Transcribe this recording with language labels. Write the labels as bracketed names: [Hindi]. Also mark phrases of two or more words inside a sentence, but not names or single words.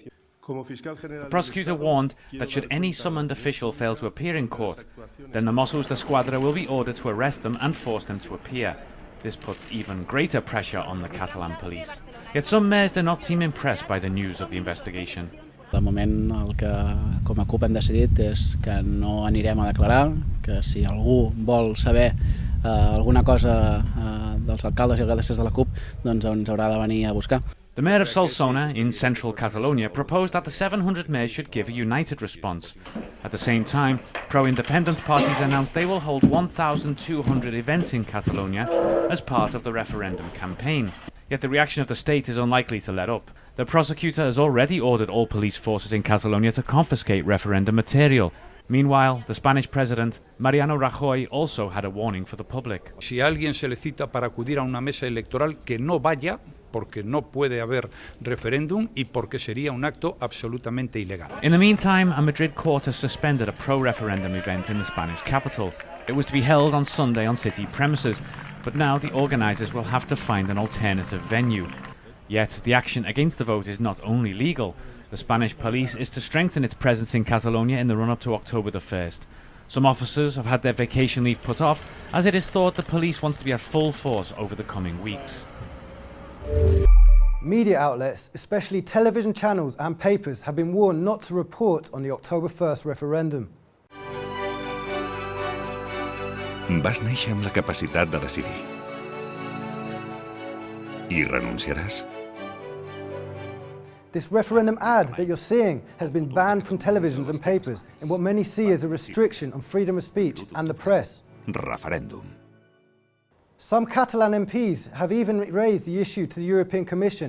[English] The prosecutor warned that should any summoned official fail to appear in court, then the Mossos d'Esquadra will be ordered to arrest them and force them to appear. This puts even greater pressure on the Catalan police. Yet some mayors do not seem impressed by the news of the investigation. [Catalan] De moment el que com a CUP hem decidit és que no anirem a declarar, que si algú vol saber alguna cosa dels alcaldes i alcaldesses de la CUP, doncs ens haurà de venir a buscar. [English] The mayor of Solsona, in central Catalonia, proposed that the 700 mayors should give a united response. At the same time, pro-independence parties announced they will hold 1,200 events in Catalonia as part of the referendum campaign. Yet the reaction of the state is unlikely to let up. The prosecutor has already ordered all police forces in Catalonia to confiscate referendum material. Meanwhile, the Spanish president, Mariano Rajoy, also had a warning for the public. [Spanish] Si a alguien se le cita para acudir a una mesa electoral, que no vaya, porque no puede haber referéndum y porque sería un acto absolutamente ilegal. [English] In the meantime, a Madrid court has suspended a pro-referendum event in the Spanish capital. It was to be held on Sunday on city premises, but now the organisers will have to find an alternative venue. Yet the action against the vote is not only legal. The Spanish police is to strengthen its presence in Catalonia in the run-up to October the 1st. Some officers have had their vacation leave put off, as it is thought the police want to be at full force over the coming weeks. Media outlets, especially television channels and papers, have been warned not to report on the October 1st referendum. [Catalan] Vas néixer amb la capacitat de decidir. I renunciaràs? [English] This referendum ad that you're seeing has been banned from televisions and papers in what many see as a restriction on freedom of speech and the press. [Catalan] Referèndum. [English] Some Catalan MPs have even raised the issue to the European Commission.